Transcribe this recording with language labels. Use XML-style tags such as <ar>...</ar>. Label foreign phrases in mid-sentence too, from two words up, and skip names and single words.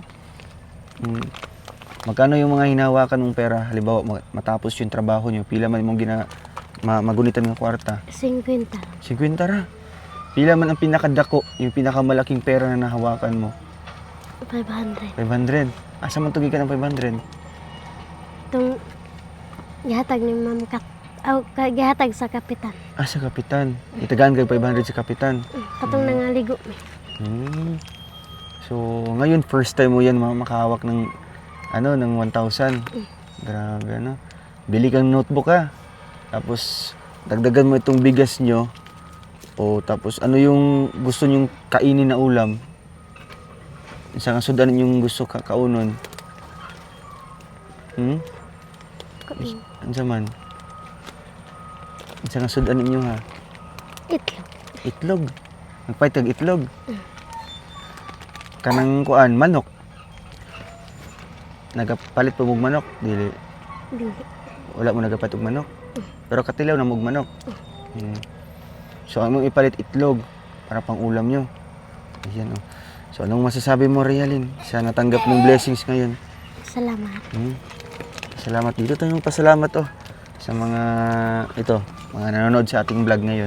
<tl>Magkano yung mga hinahawakan mong pera? Halimbawa, matapos yung trabaho nyo,</tl> <ceb>pila man mong magunitan ng kwarta? 50. 50 ra. Pila man ang pinakadako,</ceb> <tl>yung pinakamalaking pera na nahawakan mo? 500.</tl> <ceb>500. Asa man tugi ka ng 500? Itong gihatag ni Ma'am gihatag sa kapitan. Sa kapitan. Itagaan kay 500 sa kapitan. Katong nangaligo mi.</ceb> <tl>So, ngayon</tl> <en>first time</en> <tl>mo yan makahawak ng ng 1,000. Grabe, Bili kang notebook, ha. Tapos dagdagan mo itong bigas nyo. Tapos ano yung gusto nyong kainin na ulam?</tl> <ceb>Isa nga sudan yung gusto kaunon. Ansa man? Isa nga sudan ninyo, ha. Itlog. Itlog. Nagpait kag itlog. Kanang manok. Nagapalit pa mong manok, dili. Dili. Wala mo nagapalit og manok. Pero katilaw na mong manok. So among ipalit itlog para pang ulam nyo.</ceb> <tl>Ayan, So anong masasabi mo, Rialin, sa natanggap mong blessings ngayon? Salamat. Salamat. Dito tayong pasalamat sa mga mga nanonood sa ating vlog ngayon.</tl>